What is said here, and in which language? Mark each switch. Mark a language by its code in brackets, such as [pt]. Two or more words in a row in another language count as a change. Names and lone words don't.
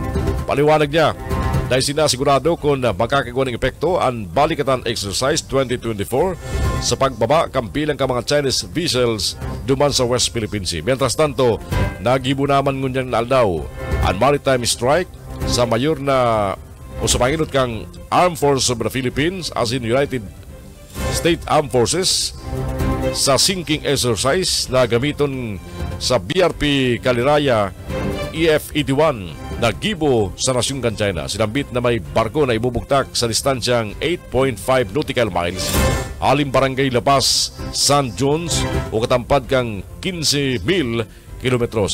[bik] Paliwanag niya dahil sinasigurado kung makakagawa ng epekto ang Balikatan Exercise 2024 sa pagbaba kampilang ka mga [en] Chinese vessels [bik] duman sa West Philippine Sea. Mientras tanto, nagibo naman ngunyan na aldaw ang [en] maritime strike [bik] sa mayor na o sa panginot kang Armed Forces of the Philippines as in United States Armed Forces sa [en] sinking exercise [bik] na gamiton sa BRP Kaliraya EF-81 na gibo sa nasyong kan China. Sinambit na may barko na ibubugtak sa distansyang 8.5 nautical miles alim barangay Lapas, San Jones o katampad kang 15,000 kilometros.